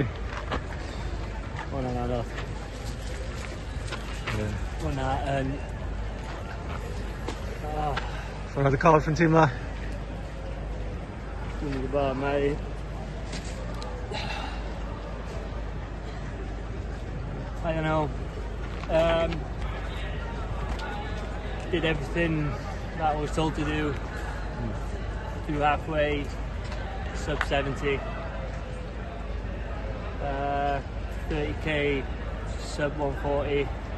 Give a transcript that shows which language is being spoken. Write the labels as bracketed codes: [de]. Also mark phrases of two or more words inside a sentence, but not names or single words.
[cy] Hwna'n anodd. Hwna yn... So nad y corff yn teimlo? Dwi'n gwybod, mae... [en] I don't know. Did everything that I was told to do. Through halfway, sub 70. 30k, sub 140.